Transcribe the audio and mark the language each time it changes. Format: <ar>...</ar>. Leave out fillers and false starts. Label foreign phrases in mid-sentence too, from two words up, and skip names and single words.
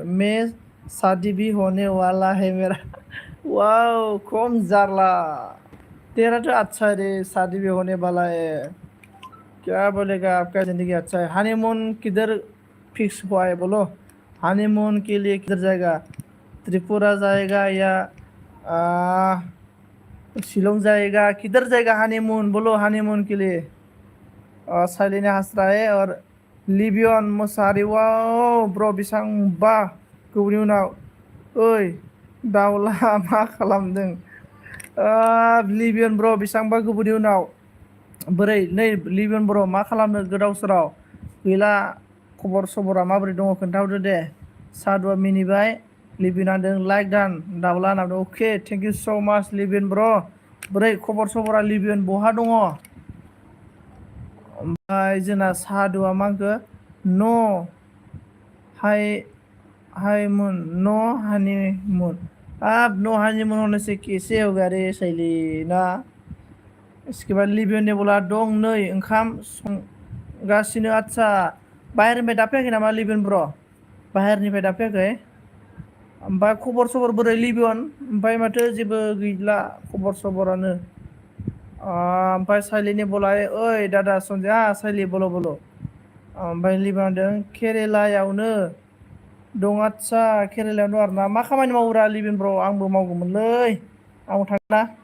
<hi>में शादी भी होने वाला है मेरा वाओ कौन जारला तेरा तो अच्छा है रे शादी भी होने वाला है क्या बोलेगा आपका जिंदगी अच्छा है हनीमून किधर फिक्स हुआ है बोलो हनीमून के लिए किधर जाएगा त्रिपुरा जाएगा या शिलोंग जाएगा किधर जाएगा हनीमून बोलो हनीमून के लिए</hi> <brx>साइलिने हास्राए और लिबियन मोसाहारि वाव ब्र बेसांबा गोबावनि उनाव ओइ दाउला मा खालामदों लिबियन ब्र बेसांबा गोबावनि उनाव बोरै नै लिबियन ब्र मा खालामनो गोदाव सोराव गैला खबर सबरा माबोरै दङ खोन्थाहरदो दे सादुआ मिनिबाय लिबियन होनदों लाइक दान दाउला होनदों अके</brx> <en>thank you so much</en> <brx>लिबियन ब्र बोरै खबर सबरा लिबियन बहा दङ ओमफ्राय जोंना सादुआ मा होनखो न'</brx> <hi>हाईमुन नो हनीमून अब नो हनीमून होने से कैसे होगा रे शैली ना इसके बाद लिबियननि बोला</hi> <brx>दं नै ओंखाम संगासिनो आदसा बाहेरनिफ्राय दा फैयाखै नामा लिबियन ब्र बाहेरनिफ्राय दा फैयाखै ओमफ्राय खबर सबर बोरै लिबियन ओमफ्राय माथो जेबो गैला खबर सबरानो ओमफ्राय साइलिनि बोलाय ओइ दादा सन्जय साइलि बोलो बोलो ओमफ्राय लिबियनदों केरेलायावनो दं आदसा केरेलायावनो दं आरोना मा खामानि मावोरा लिबियन ब्र आंबो मावगौमोनलै आंबो थांना</brx>